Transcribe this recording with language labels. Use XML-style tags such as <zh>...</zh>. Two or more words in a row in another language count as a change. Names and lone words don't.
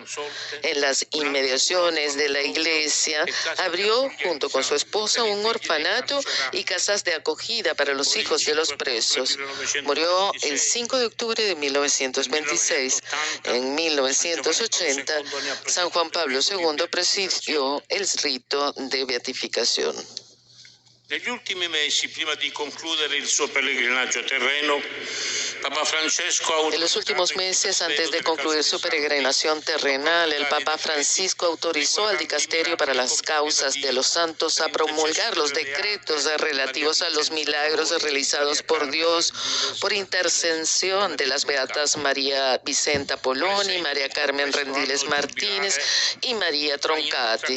<es>En las inmediaciones de la iglesia abrió, junto con su esposa, un orfanato y casas de acogida para los hijos de los presos. Murió el 5 de octubre de 1926. En 1980, San Juan Pablo II presidió el rito de beatificación.</es> <it>Negli ultimi mesi, prima di concludere il suo pellegrinaggio terreno, Papa Francesco</it> <es>En los últimos meses, antes de concluir su peregrinación terrenal, el Papa Francisco autorizó al Dicasterio para las Causas de los Santos a promulgar los decretos relativos a los milagros realizados por Dios por intercesión de las beatas María Vicenta Poloni, María Carmen Rendiles Martínez y María Troncati.</es>